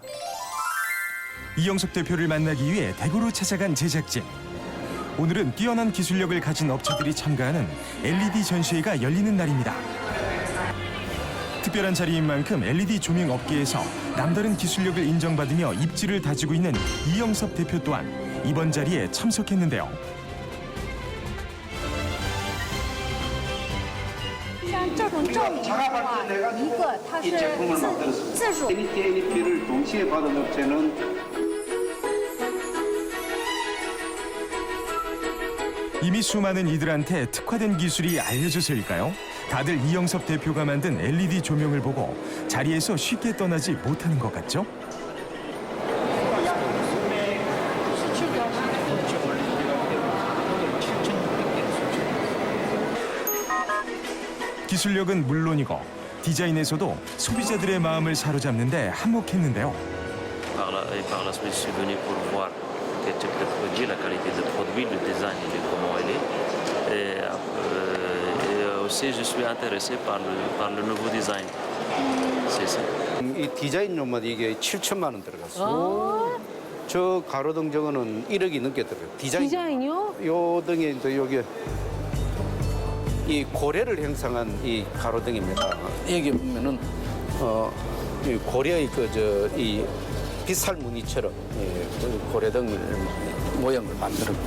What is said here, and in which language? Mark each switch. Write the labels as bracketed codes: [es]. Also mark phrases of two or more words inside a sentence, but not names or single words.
[ko] 이영섭 대표를 만나기 위해 대구로 찾아간 제작진. 오늘은 뛰어난 기술력을 가진 업체들이 참가하는 LED 전시회가 열리는 날입니다. 특별한 자리인 만큼 LED 조명 업계에서 남다른 기술력을 인정받으며 입지를 다지고 있는 이영섭 대표 또한 이번 자리에 참석했는데요. [zh] 像这种照明的话，一个它是自主。 [ko] LED를 동시에 받은 업체는 이미 수많은 이들한테 특화된 기술이 알려져서일까요? 다들 이영섭 대표가 만든 LED 조명을 보고 자리에서 쉽게 떠나지 못하는 것 같죠? 기술력은 물론이고 디자인에서도 소비자들의 마음을 사로잡는 데 한몫했는데요. [fr] Par la suite, je suis venu pour voir quel type de produit, la qualité de produit, le design et comment il est. Et aussi, je suis intéressé par le nouveau design. C'est ça. [ko] 이 디자인료만 이게 7천만 원 들어갔어요. 저 가로등 저거는 1억이 넘게 들어요. 디자인이요? 요 등에 이제 여기 이 고래를 형상한 이 가로등입니다. 여기 보면은 이 고래의 이 빗살 무늬처럼 그 고래등을 모양을 만들었고.